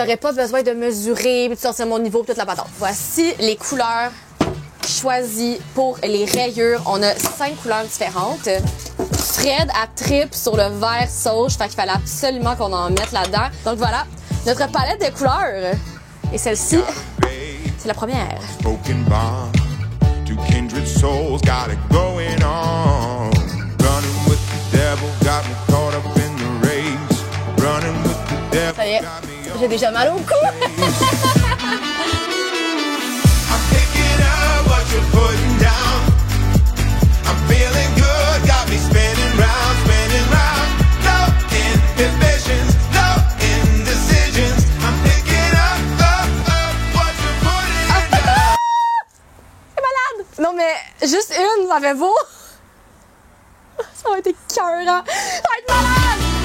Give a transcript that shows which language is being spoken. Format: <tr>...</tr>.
<fr>J'aurais pas besoin de mesurer, puis de sortir mon niveau, puis toute la patente. Voici les couleurs choisies pour les rayures. On a 5 couleurs différentes. Fred a trip sur le vert sauge, fait qu'il fallait absolument qu'on en mette là-dedans. Donc voilà, notre palette de couleurs. Et celle-ci, c'est la première.</fr> <en>Two kindred souls got it going on. Running with the devil got me caught up in the race. Running with the devil.</en> <fr>Ça y est, j'ai déjà mal au cou.</fr> <en>I'm picking up what you're putting down. I'm feeling good, got me spinning round, spinning round. No inhibitions, no indecisions. I'm picking up what you're putting down.</en> <fr>C'est malade! Non mais juste une, ça fait beau. Ça va être écœurant. Ça va être malade!</fr>